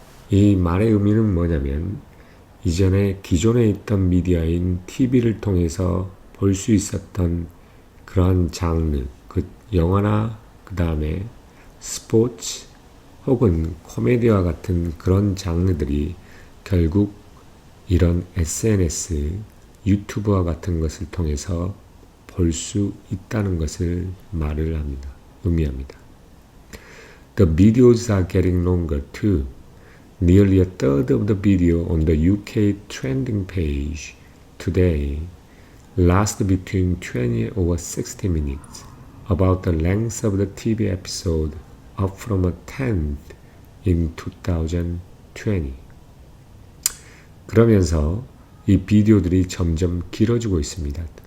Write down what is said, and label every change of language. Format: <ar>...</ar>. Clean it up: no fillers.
<ko>이 말의 의미는 뭐냐면 이전에 기존에 있던 미디어인 TV를 통해서 볼 수 있었던 그러한 장르, 그 영화나 그 다음에 스포츠 혹은 코미디와 같은 그런 장르들이 결국 이런 SNS, 유튜브와 같은 것을 통해서 볼 수 있다는 것을 의미합니다.</ko> <en>The videos are getting longer too. Nearly a third of the video on the UK trending page today lasts between 20 or 60 minutes, about the length of the TV episode, up from a tenth in 2020.</en> <ko>그러면서 이 비디오들이 점점 길어지고 있습니다.</ko>